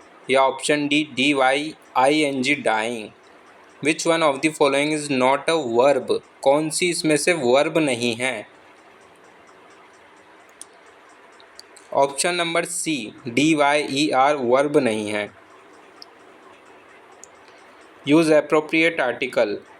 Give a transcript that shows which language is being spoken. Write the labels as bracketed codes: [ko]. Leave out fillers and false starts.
[en] या option D dying, dying. Which one of the following is not a verb? [hi] कौन सी इसमें से verb नहीं है? [en] option number C, dyer verb [hi] नहीं है. [en] Use appropriate article.